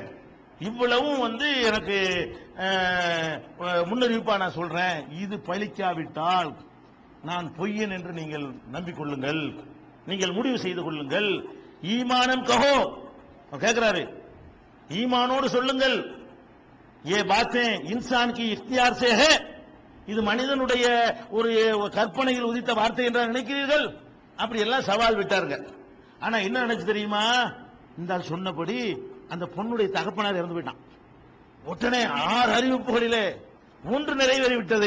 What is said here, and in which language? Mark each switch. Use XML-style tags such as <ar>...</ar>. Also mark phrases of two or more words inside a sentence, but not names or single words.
<ta>இவ்வளவும் வந்து எனக்கு முன்னறிவிப்பா நான் சொல்றேன். இது பலிக்காவிட்டால் நான் பொய்யன் என்று நீங்கள் நம்பிக்கொள்ளுங்கள், நீங்கள் முடிவு செய்து கொள்ளுங்கள்.</ta> <hi>ईमानम कहो</hi> <ta>கேட்கிறாரு, ஈமானோடு சொல்லுங்கள்.</ta> <hi>ये बातें इंसान की इख्तियार से है,</hi> <ta>இது மனிதனுடைய ஒரு கற்பனையில் உதித்த வார்த்தை என்று நினைக்கிறீர்கள்? அப்படி எல்லாம் சவால் விட்டாருங்க. ஆனா என்ன நினைச்சு தெரியுமா, இந்த சொன்னபடி அந்த பொண்ணுடைய தகப்பனார் இறந்து போயிட்டான். உடனே 6 அறிவிப்புகளிலே 1 நிறைவேறி விட்டது.</ta>